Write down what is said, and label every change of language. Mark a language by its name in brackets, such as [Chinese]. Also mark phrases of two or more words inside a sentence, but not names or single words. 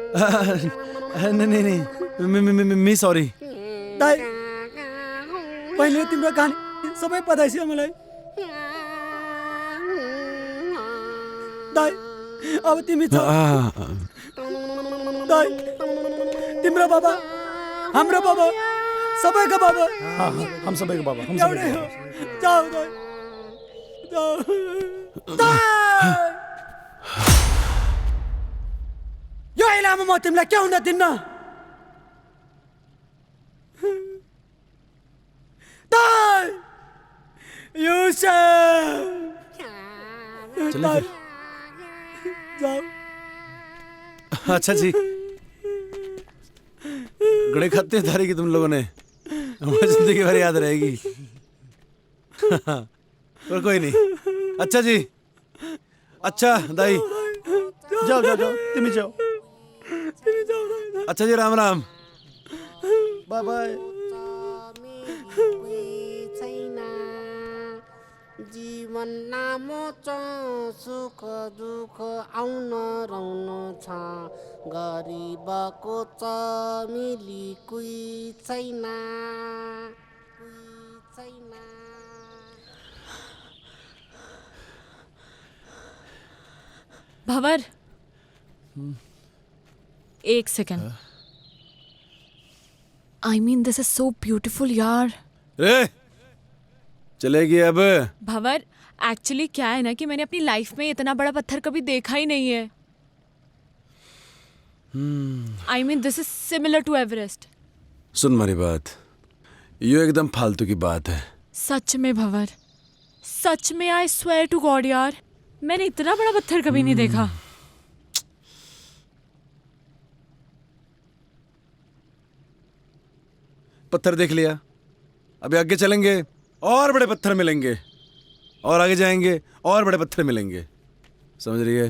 [Hindi] नहीं मी सॉरी। [Nepali] ताई, पहिले तिम्रो कहानी सबै पता छ मलाई। ताई, अब तिमी छ। ताई, तिम्रो बाबा, हाम्रो बाबा, सबैको बाबा। हम सबैको बाबा, हम एउटै हो। जाऊ ताई, जाऊ। ताई! यो इलामा म तिमीलाई के हुन दिन्न। ताई! [Hindi] चलिए फिर। जाओ। अच्छा जी, गड़े खाते धारी की तुम लोगों ने, हमारी जिंदगी भर याद रहेगी। पर कोई नहीं। अच्छा जी, अच्छा दाई, जाओ जाओ जाओ, तुम ही जाओ। अच्छा जी, राम राम। बाय बाय। [Nepali] जीवन लामो छ, सुख दुःख आउन रहन छ, गरिबको छ मिली कोही छैन, कोही छैन। [Hindi] भंवर, एक सेकंड। [English] I mean, this is so beautiful, [Hindi] यार। रे चलेगी अब। भंवर, एक्चुअली क्या है ना कि मैंने अपनी लाइफ में इतना बड़ा पत्थर कभी देखा ही नहीं है। [English] I mean, this is similar to Everest. [Hindi] सुन मेरी बात, ये एकदम फालतू की बात है। सच में भंवर, सच में [English] I swear to God [Hindi] यार, मैंने इतना बड़ा पत्थर कभी नहीं देखा। पत्थर देख लिया, अभी आगे चलेंगे और बड़े पत्थर मिलेंगे, और आगे जाएंगे और बड़े पत्थर मिलेंगे, समझ रही है?